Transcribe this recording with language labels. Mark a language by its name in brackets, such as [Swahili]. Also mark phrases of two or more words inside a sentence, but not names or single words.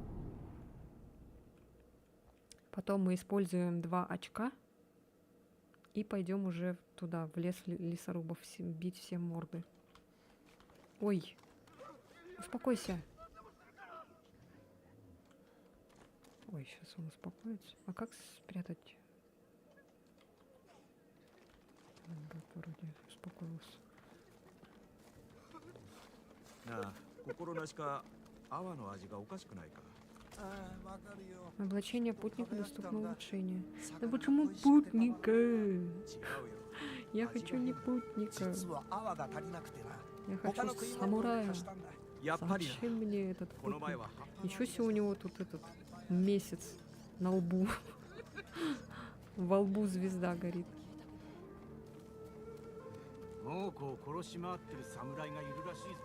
[Russian] Потом мы используем 2 очка и пойдем уже туда, в лес лесорубов, бить все морды. Ой, успокойся. Ой, сейчас он успокоится. А как спрятать? Вроде успокоился. [Japanese] なあ心なしか泡の味がおかしくないか。 [Russian] Облачение путника доступно улучшение. Да почему путника? [Japanese] 違うよ [Russian] Я хочу не путника. [Japanese] 実は泡が足りなくてな [Russian] Я [Japanese] 他の [Russian] хочу [Japanese] 食い物を [Russian] самурая. [Japanese] 貸したんだやっぱりな [Russian] Зачем мне этот [Japanese] この前 [Russian] путник? [Japanese] は [Russian] Ничего себе у него тут этот месяц на лбу. Во лбу звезда горит. [Japanese] 猛虎を殺し回ってる侍がいるらしいぞ。